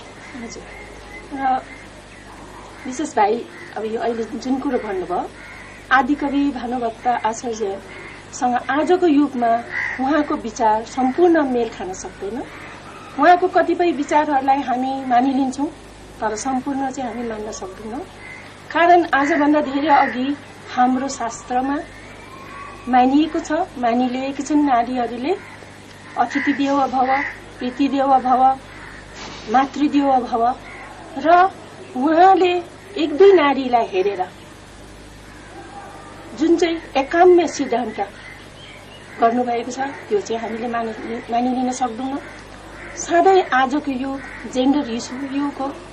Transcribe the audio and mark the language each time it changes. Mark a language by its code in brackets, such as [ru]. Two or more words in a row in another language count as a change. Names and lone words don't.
[ne] हजुर विशेष भाइ अब यो अहिले जुन कुरो भन्नुभयो आदिकवि भानुभक्त आचार्यसँग आजको युगमा उहाँको विचार सम्पूर्ण मेल खान सक्दैन। उहाँको कतिपय विचारहरूलाई हामी मानिलिन्छौं तर सम्पूर्ण चाहिँ हामी मान्न सक्दैनौं। कारण आजभन्दा धेरै अघि हाम्रो शास्त्रमा मानिएको छ, मानिलिएकी छन् नारीहरूले [sa] अतिथि देवो भव, प्रीति देवो भव, मातृदेवो भव [ne] र उहाँले एक दुई नारीलाई हेरेर जुन चाहिँ एकाम्य सिद्धान्त गर्नुभएको छ त्यो चाहिँ हामीले मानिलिन सक्दैनौं। सधैँ आजको युग जेन्डर युग हो।